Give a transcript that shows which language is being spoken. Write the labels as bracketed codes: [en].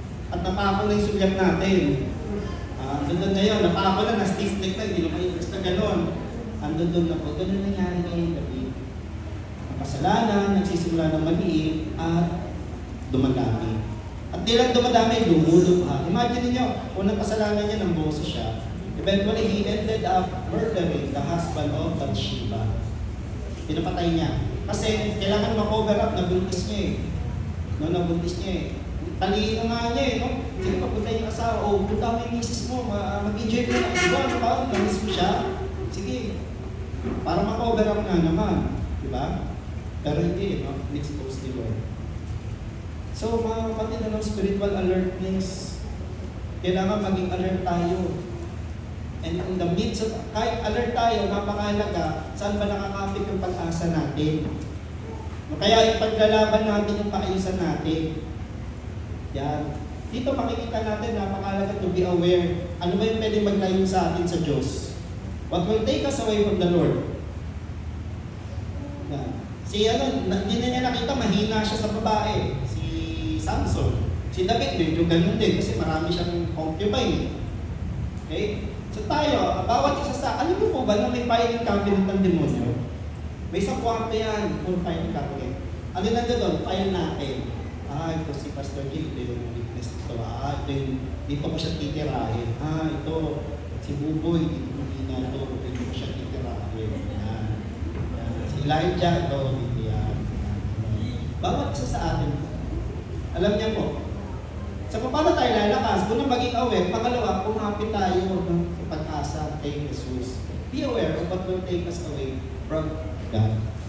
[tl] At napako na yung sulyap natin. Doon na yun, napako na, na-stick-stick na, hindi na kayo basta gano'n. Doon na po, gano'n nangyari ngayon David. Ang kasalanan, nagsisimula ng maliit, at dumadami. At di lang dumadami, lumulubha. Imagine niyo, unang kasalanan niya ng boso siya. [en] Eventually, he ended up murdering the husband of Bathsheba. [tl] Pinapatay niya. Kasi kailangan ma-cover up, nabuntis niya eh. No, nabuntis niya eh. Talino nga niya eh, no? Sige, papunta yung asawa, punta mo yung misis mo, mag-enjoy ko na. Diba, ano ba? Namiss mo siya? Sige. Para ma-cover up nga naman. Diba? Pero hindi, no? [en] Expose the Lord. [tl] So, mga kapatid, [en] spiritual alertness, [tl] kailangan maging alert tayo. [en] And in the midst of, [tl] kahit alert tayo, napakahalaga, saan ba nakakapit yung pag-asa natin? Kaya ipaglalaban natin yung paayusan natin. Yan. Dito makikita natin, napakahalaga [en] to be aware. [tl] Ano ba yung pwede maglayo sa atin sa Diyos? [en] What will take us away from the Lord? [tl] Yan. Hindi na niya nakita, mahina siya sa babae. Samson. Si David medyo ganun din kasi marami siyang concubine. Okay? So tayo, bawat isa sa, alam mo po ba na may filing cabinet ng demonyo? May sa kwarto yan, full filing cabinet. Ano na doon? File natin. Ito si Pastor Gil, ito yung witness ito. Dito ko siya titirahin. Ito, si Buboy, dito mo dito ko siya titirahin. Yan. Si Elijah, ito, dito yan. Bawat isa sa atin, alam niya po, sa paano tayo lalakas, kung maging aware, pangalawa, kumapit tayo ng pag-asa kay Jesus. [en] Be aware of what will take us away from God.